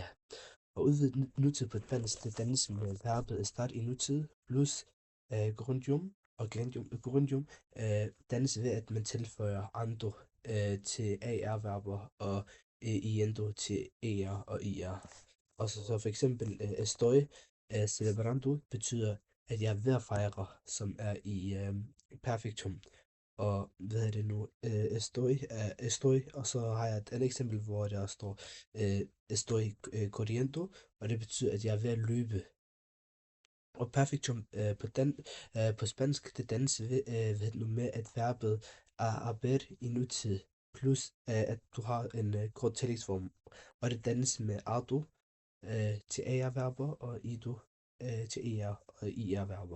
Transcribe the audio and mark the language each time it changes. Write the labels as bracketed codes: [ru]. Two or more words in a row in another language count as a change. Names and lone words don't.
[da] Og udvidet nutid på dansk, det dannes med verbet start i nutid, plus grundium, og grundium dannes ved, at man tilføjer ando til AR-verber, og iendo til ER og IR. Og så for eksempel [es] estoy celebrando [da] betyder, at jeg er ved at fejre, som er i perfektum. Og hvad er det nu? Estoy, og så har jeg et andet eksempel, hvor der står [es] estoy corriendo, [da] og det betyder, at jeg er ved at løbe. Og perfektum på spansk, det dannes ved nu med, at verbet er haber i nutid, plus at du har en kort tillægsform, og det dannes med ardo til AR-verber, og ido til ER og IR-verber.